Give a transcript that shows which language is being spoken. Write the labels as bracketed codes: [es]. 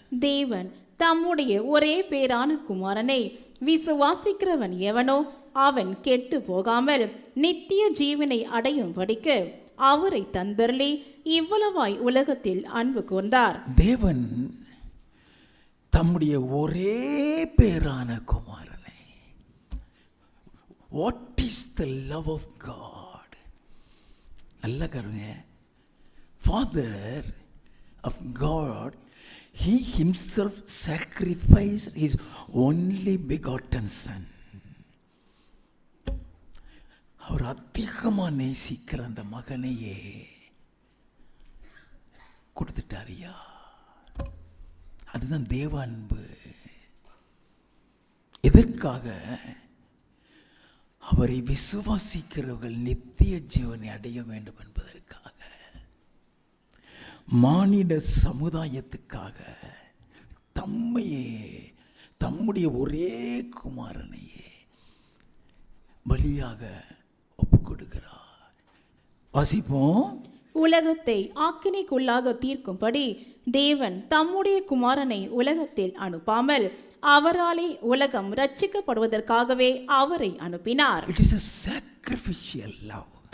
[ta] தேவன் தம்முடைய ஒரே பேரான குமாரனை விசுவாசிக்கிறவன் எவனோ அவன் கெட்டு போகாமல் நித்திய ஜீவனை அடையும்படிக்கு அவரை தந்தருளி இவ்வளவாய் உலகத்தில் அன்பு கூர்ந்தார். தேவன் தம்முடைய ஒரே பேரான குமாரனை, [en] What is the love of God? [ta] நல்ல கருங்க. [en] Father of God, he himself sacrificed his only begotten son. [ta] அவர் அதிகமாக நேசிக்கிற அந்த மகனையே கொடுத்துட்டாரியா. அதுதான் தேவ அன்பு. எதற்காக? அவரை விசுவாசிக்கிறவர்கள் நித்திய ஜீவனை அடைய வேண்டும் என்பதற்காக, மானிட சமுதாயத்துக்காக தம்மையே, தம்முடைய ஒரே குமாரனையே பலியாக ஒப்பு கொடுக்கிறார். வாசிப்போம். உலகத்தை ஆக்கினைக்குள்ளாக தீர்க்கும்படி தேவன் தம்முடைய குமாரனை உலகத்தில் அனுப்பாமல் அவராலே உலகம் ரட்சிக்கப்படுவதற்காகவே அவரை அனுப்பினார். [en] It is a sacrificial love.